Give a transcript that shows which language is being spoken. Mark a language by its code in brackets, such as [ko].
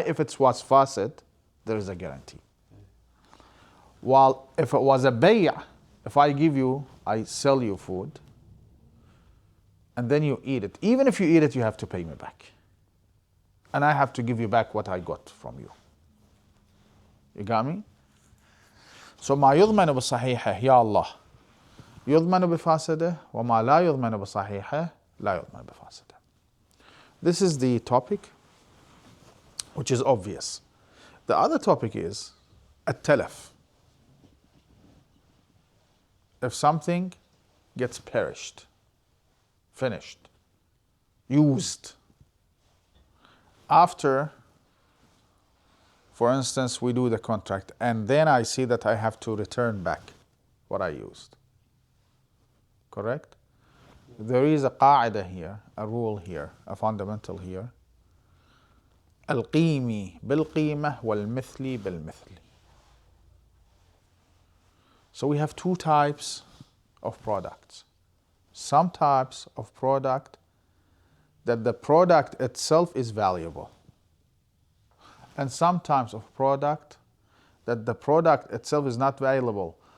[en] If it was fasid, there is a guarantee. While if it was a bay', if I sell you food, and then you eat it, even if you eat it, you have to pay me back. And I have to give you back what I got from you. You got me? [ar] So ما يضمن بصحيحه يا الله يضمن بفاسده وما لا يضمن بصحيحه لا يضمن بفاسده. [en] This is the topic, which is obvious. The other topic is التلف. If something gets perished, finished, used, after For instance, we do the contract and then I see that I have to return back what I used. Correct? There is a qaida here, a rule here, a fundamental here. [ar] القيمي بالقيمة والمثلي بالمثل. [en] So we have two types of products. Some types of product that the product itself is valuable. And some types of product that the product itself is not valuable.